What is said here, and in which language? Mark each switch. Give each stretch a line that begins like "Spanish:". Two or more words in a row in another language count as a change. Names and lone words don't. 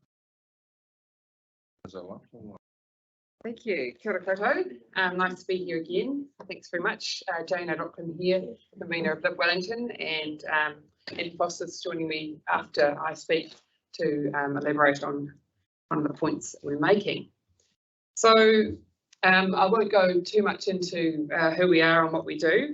English: Thank you.
Māori: Kia ora koutou.
English: Nice to be here again. Thanks very much. Jane O'Rourke here, the Main Road Ltd Wellington, and Foster's joining me after I speak to elaborate on one of the points that we're making. So I won't go too much into who we are and what we do.